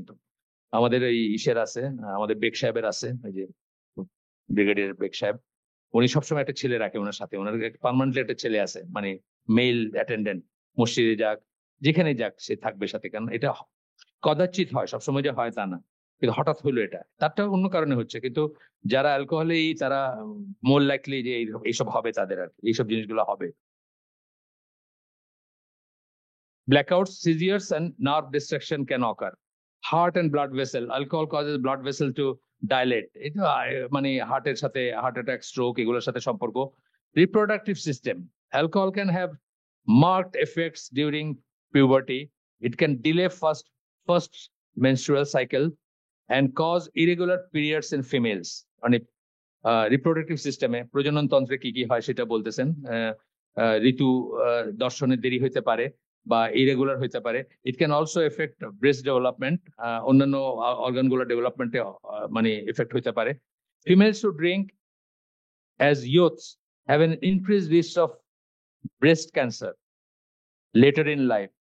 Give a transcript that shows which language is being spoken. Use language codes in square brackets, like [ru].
[bn] কিন্তু আমাদের এই ইসের আছে, আমাদের বেগ সাহেবের আছে, ওই যে ব্রিগেডিয়ার বেগ সাহেব, উনি সবসময় একটা ছেলে রাখে ওনার সাথে, ওনার পার্মানেন্টলি একটা ছেলে আছে, মানে মেল অ্যাটেন্ডেন্ট, মসজিদে যাক যেখানে যাক সে থাকবে সাথে, কারণ এটা কদাচিৎ হয়, সবসময় যে হয় তা না, কিন্তু হঠাৎ হইলো এটা, তারটা অন্য কারণে হচ্ছে। কিন্তু যারা অ্যালকোহলে তারা [en] more likely [bn] যে এইসব হবে তাদের, আর এইসব জিনিসগুলো হবে। [en] Blackouts, seizures, and nerve destruction can occur. Heart and blood vessel. Alcohol causes blood vessel to dilate. [bn] এটা মানে হার্টের সাথে, হার্ট অ্যাটাক, স্ট্রোক এগুলোর সাথে সম্পর্ক। [en] Reproductive system. Alcohol can have marked effects during puberty. It can delay first menstrual cycle and cause irregular periods in females. [bn] মানে reproductive সিস্টেমে, প্রজনন তন্ত্রে কি কি হয় সেটা বলতেছেন। ঋতু দর্শনের দেরি হইতে পারে বা ইরেগুলার হইতে পারে। [en] it can also effect breast development, [bn] অন্যান্য অর্গান গুলো ডেভেলপমেন্টে মানে এফেক্ট হইতে পারে। [en] Females who drink as youths have an increase risk of breast cancer later in life.